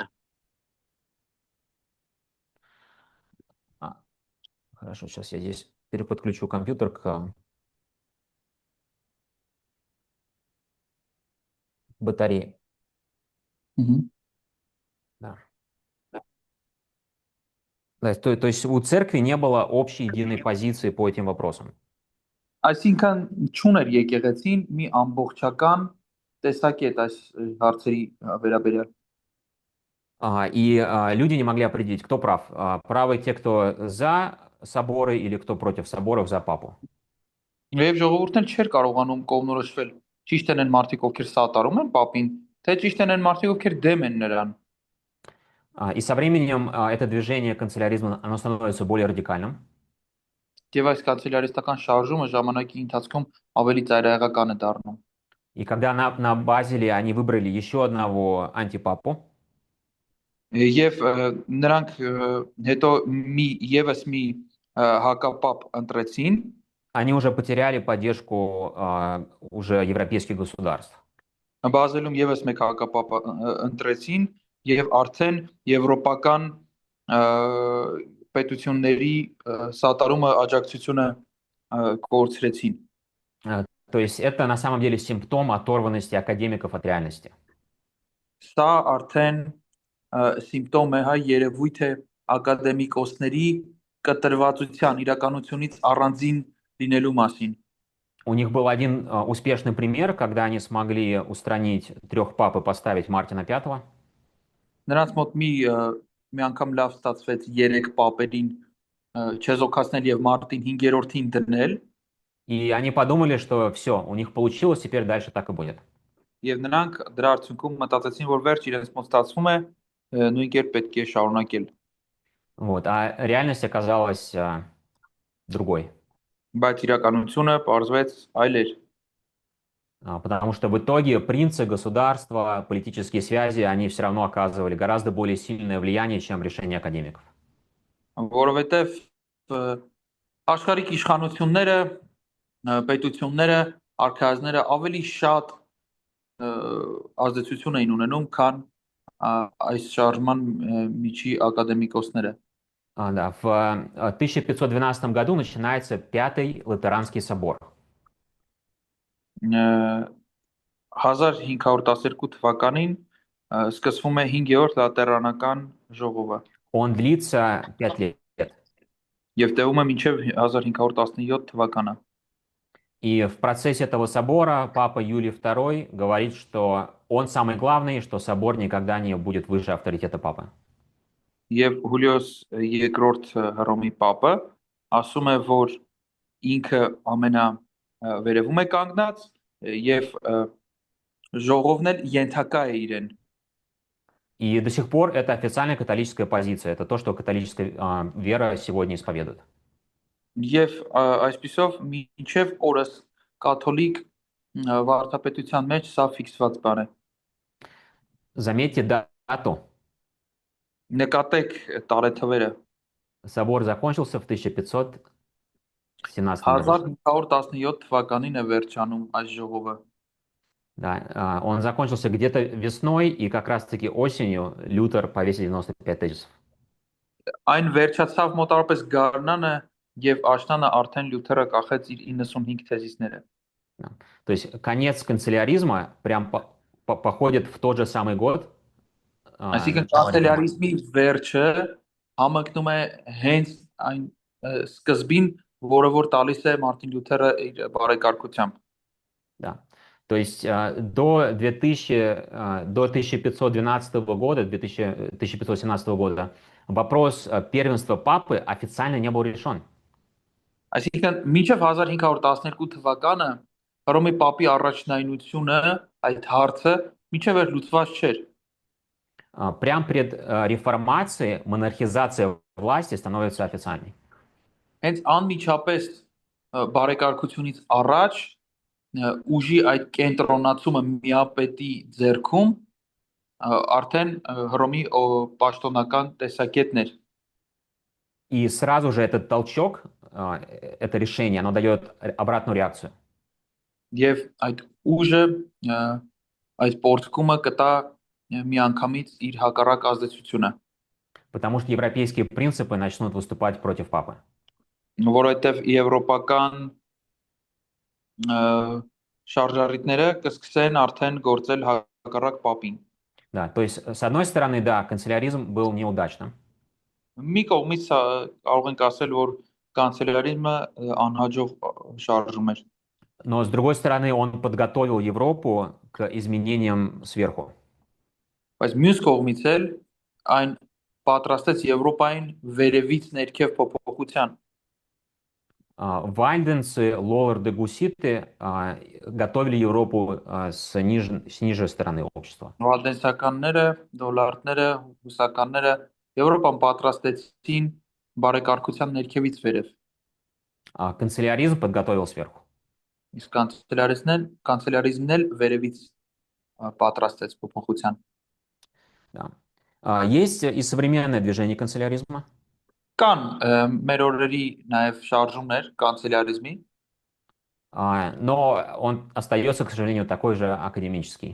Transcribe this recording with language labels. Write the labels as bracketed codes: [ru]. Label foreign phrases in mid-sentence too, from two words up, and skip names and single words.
[ru] Хорошо, сейчас я здесь переподключу компьютер к батарее. Да. Да, то есть у церкви не было общей единой позиции по этим вопросам. [hy] Այսինքն ճուներ եկեղեցին մի ամբողջական տեսակետ այս հարցերի վերաբերյալ։ [ru] И люди не могли определить, кто прав. Правы те, кто за соборы или кто против соборов, за папу. [hy] Եվ ժողովուրդն էլ չէր կարողանում կողմնորոշվել ճիշտ են մարդիկ, ովքեր սատարում են պապին, թե ճիշտ են մարդիկ, ովքեր դեմ են նրան։ [ru] И со временем это движение канцеляризма, оно становится более радикальным. [hy] Եվ այս կանցելարիստական շարժումը ժամանակի ընթացքում ավելի ծայրահեղական է դառնում։ [ru] И когда на Базеле они выбрали еще одного антипапу, [hy] Եվ նրանք հետո եւս մի հակապապ ընտրեցին, [ru] они уже потеряли поддержку уже европейских государств. [hy] Բազելում եւս մեկ հակապապ ընտրեցին եւ արդեն եվրոպական պետությունների սատարումը աջակցությունը կորցրեցին։ [ru] То есть это на самом деле симптом оторванности академиков от реальности. [hy] Սա արդեն սիմպտոմ է, երևույթ է ակադեմիկոսների կտրվածության իրականությունից առանձին լինելու մասին։ [ru] У них был один успешный пример, когда они смогли устранить 3 пап и поставить Мартина V. [hy] Նրանց մոտ մի անգամ լավ ստացվեց 3 պապերին չեզոքացնել եւ Մարտին 5-րդին դնել, [ru] И они подумали, что все, у них получилось, теперь дальше так и будет. [hy] եւ նրանք դրա արդյունքում մտածեցին, որ վերջ իրենց մոտ ստացվում է, նույն կերպ պետք է շարունակել։ [ru] Вот. А реальность оказалась другой. [hy] Բայց իրականությունը պարզվեց այլ էր, [ru] Потому что в итоге принцы, государства, политические связи, они все равно оказывали гораздо более сильное влияние, чем решения академиков. [hy] որովհետեւ աշխարհիկ իշխանությունները, պետությունները, արքայազները ավելի շատ ազդեցություն էին ունենում, քան այս շարժման միջի ակադեմիկոսները։ [ru] Да, в 1512 году начинается Пятый Латеранский собор. [hy] 1512 թվականին սկսվում է 5-րդ լատերանական ժողովը [ru] Он длится 5 лет. [hy] եւ տևում է մինչեւ 1517 թվականը։ [ru] И в процессе этого собора папа Юлий II говорит, что он самый главный, что собор никогда не будет выше авторитета папы. [hy] Եվ Հուլիոս II Հռոմի պապը ասում է, որ ինքը ամենավերևում է կանգնած եւ ժողովն էլ ենթակա է իրեն։ [ru] И до сих пор это официальная католическая позиция. Это то, что католическая вера сегодня исповедует. [hy] Եվ այսպիսով մինչև օրս կաթոլիկ վարդապետության մեջ սա ֆիքսված բան է։ [ru] Заметьте дату. [hy] Նկատեք տարեթվերը։ [ru] Собор закончился в 1517 году. [hy] 1517 թվականին է վերջանում այս ժողովը։ [ru] Да, он закончился где-то весной, и как раз-таки осенью Лютер повесил 95 тезисов. [hy] Այն վերջացավ մոտավորապես գարնանը եւ աշնանը արդեն Լյութերը կախեց իր 95 թեզիսները։ [ru] То есть конец канцеляризма прям походит в тот же самый год. [hy] Այսինքն կանցելարիզմի վերջը համընկնում է հենց այն սկզբին, որը որ տալիս է Մարտին Լյութերը իր բարեկարգությամբ։ [ru] Да. То есть до 1512 года, 1517 года вопрос первенства папы официально не был решен. [hy] Այսինքն մինչև 1512 թվականը Հռոմի պապի առաջնայնությունը այդ հարցը մինչև էր լուծված չէր։ [ru] Прямо перед реформацией монархизация власти становится официальной. [hy] Հենց անմիջապես բարեկարգությունից առաջ ուժի այդ կենտրոնացումը միապետի ձեռքում արդեն Հռոմի պաշտոնական տեսակետն էր։ [ru] И сразу же этот толчок, это решение, оно дает обратную реакцию. [hy] Եվ այդ ուժը այդ պորտկումը կտա միանգամից իր հակառակ ազդեցությունը, [ru] Потому что европейские принципы начнут выступать против папы. [hy] որովհետև եվրոպական շարժառիթները կսկսեն արդեն գործել հակառակ պապին։ [ru] Да, то есть, с одной стороны, да, канцеляризм был неудачным. [hy] Մի կողմից կարող ենք ասել, որ կանցելարիզմը անհաջող շարժում էր։ [ru] Но, с другой стороны, он подготовил Европу к изменениям сверху. [hy] Բայց մյուս կողմից էլ այն պատրաստեց Եվրոպային վերևից ներքև փոփոխության։ [ru] Вальденцы, лолларды, гуситы готовили Европу с ниже стороны общества. [hy] Վալդենսականները, դոլարները, հուսականները Եվրոպան պատրաստեցին բարեկարգության ներքևից վերև։ [ru] А канцеляризм подготовил сверху. [hy] Իսկ կանցելարիզմն էլ վերևից պատրաստեց փոփոխության։ [ru] Да. Есть и современное движение канцеляризма. [hy] Կան մեր օրերի նաև շարժումներ կանցելարիզմի, [ru] Но он остается, к сожалению, такой же академический.